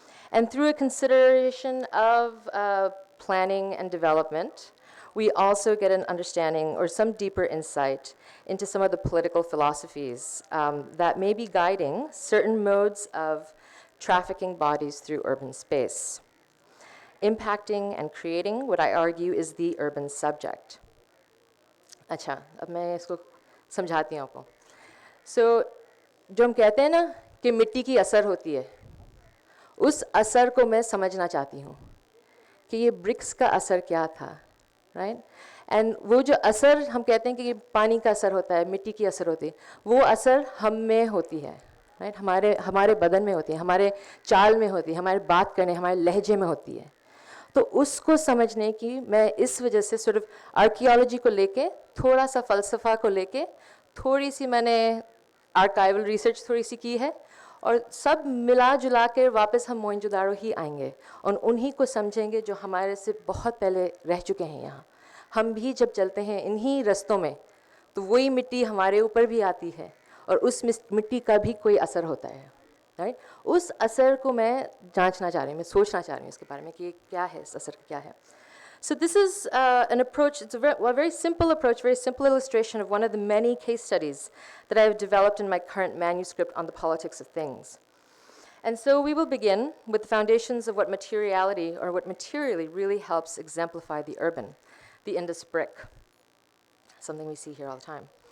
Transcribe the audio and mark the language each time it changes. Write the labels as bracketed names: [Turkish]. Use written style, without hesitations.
[English] And through a consideration of planning and development, we also get an understanding or some deeper insight into some of the political philosophies that may be guiding certain modes of trafficking bodies through urban space. Impacting and creating, what I argue, is the urban subject. [Hindi] अच्छा, अब मैं इसको समझाती हूँ आपको. So, जो हम कहते हैं ना कि मिट्टी की असर होती है, उस असर को मैं समझना चाहती हूँ कि ये ब्रिक्स का असर क्या था, राइट? एंड वो जो असर हम कहते हैं कि ये पानी का असर होता है, मिट्टी की असर होती है, वो असर हम में होती है, राइट? हमारे बदन में होती है, हमारे चाल में होती है, हमारे बात करने, हमारे लहजे में होती है. तो उसको समझने की मैं इस वजह से सिर्फ आर्कियोलॉजी को लेके, थोड़ा सा फ़लसफ़ा को लेके, थोड़ी सी मैंने आर्काइवल रिसर्च थोड़ी सी की है, और सब मिला जुला के वापस हम मोहनजोदारो ही आएंगे और उन्हीं को समझेंगे जो हमारे से बहुत पहले रह चुके हैं यहाँ. हम भी जब चलते हैं इन्हीं रास्तों में तो वही मिट्टी हमारे ऊपर भी आती है और उस मिट्टी का भी कोई असर होता है, राइट? उस असर को मैं जांचना चाह रही हूँ, मैं सोचना चाह रही हूँ इसके बारे में कि क्या है, इस असर क्या है. [English] So this is an approach, it's a very simple approach, very simple illustration of one of the many case studies that I have developed in my current manuscript on the politics of things. And so we will begin with the foundations of what materiality, or what materially really helps exemplify the urban, the Indus brick, something we see here all the time.